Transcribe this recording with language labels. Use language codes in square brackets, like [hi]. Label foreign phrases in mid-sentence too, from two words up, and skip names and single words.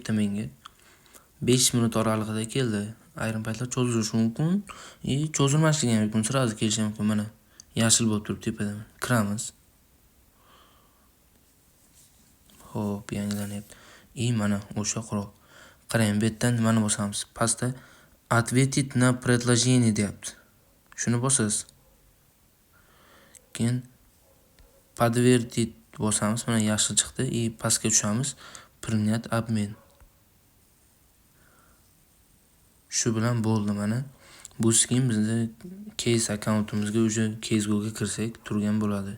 [uz] Mana kelibdi menga. 5 minut oralig'ida keldi. ayrim paytlar cho'zilishi mumkin, cho'zilmasligi ham mumkin, sразу kelishi mumkin. Mana yashil bo'lib turibdi tepada. Kiramiz. Xo'p, yangilanyapti. Mana o'sha quroq. Qarang, bu yerdan nimani bosamiz? Pastda [ru] ответить на предложение [uz] deyapti. Shuni bosasiz. Keyin подтвердить bosamiz. Mana yashil chiqdi. Pastga tushamiz. [ru] Принять обмен. [uz] Shu bilan bo'ldi mana. Bu skim bizning case akkauntimizga o'sha CaseGo'ga kirsak turgan bo'ladi.